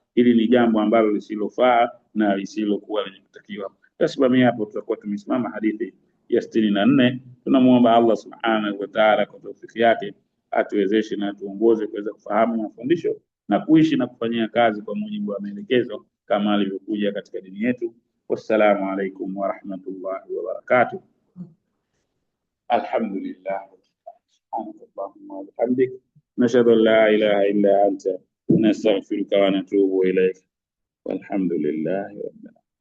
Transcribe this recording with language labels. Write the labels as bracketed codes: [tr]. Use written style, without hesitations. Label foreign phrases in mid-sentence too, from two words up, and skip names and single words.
[sw] Hili ni jambo ambalo lisilofaa na lisilokuwa lenye kutakiwa. Tasimamia hapo, tutakuwa tumesimama hadithi ya 64. Tunamuomba [ar] الله سبحانه وتعالى [sw] kwa tawfiki yake atuwezeshe na tuongoze kuweza kufahamu mafundisho na kuishi na kufanyia kazi kwa mujibu wa maelekezo kama alivyokuja katika dini yetu. [ar] والسلام عليكم ورحمة الله وبركاته. Alhamdulillah. سبحانك اللهم وبحمدك، نشهد أن لا إله إلا أنت، نستغفرك ونتوب إليك. والحمد لله رب العالمين.